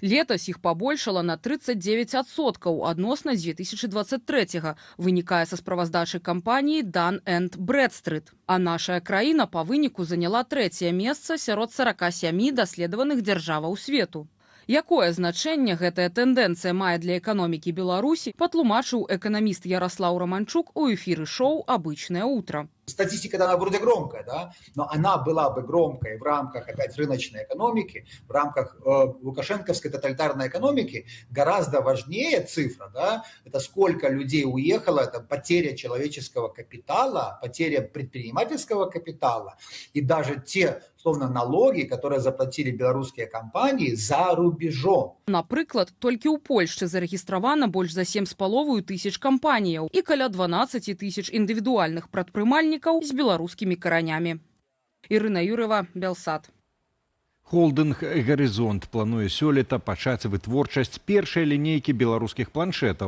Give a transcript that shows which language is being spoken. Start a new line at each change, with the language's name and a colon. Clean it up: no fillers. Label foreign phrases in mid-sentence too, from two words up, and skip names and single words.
Belarusian: Летась іх пабольшала на 39% адносна 2023-го, вынікае са справаздачы кампаніі Dun & Bradstreet. А нашая краіна па выніку заняла 3-е месца сярод 47 даследаваных дзяржаваў свету. Якое значэнне гэтая тэндэнцыя мае для эканомікі Беларусі, патлумачыў эканаміст Ярослаў Романчук у эфіры шоу «Обычное утро».
Russian: Статистика, она вроде громкая, да, но она была бы громкой в рамках опять рыночной экономики, в рамках лукашенковской тоталитарной экономики. Гораздо важнее цифра, да, это сколько людей уехало, это потеря человеческого капитала, потеря предпринимательского капитала и даже те, словно, налоги, которые заплатили белорусские компании за рубежом.
Belarusian: Напрыклад, толькі ў Польшчы зарэгістравана больш за 7,5 тысяч кампаніяў і каля 12 тысяч індывідуальных прадпрымальнікаў з беларускімі каранямі. Ірына Юрова, Белсат. Холдинг «Горизонт» плануе сёлета пачаць вытворчасць першай лінейкі беларускіх планшетаў.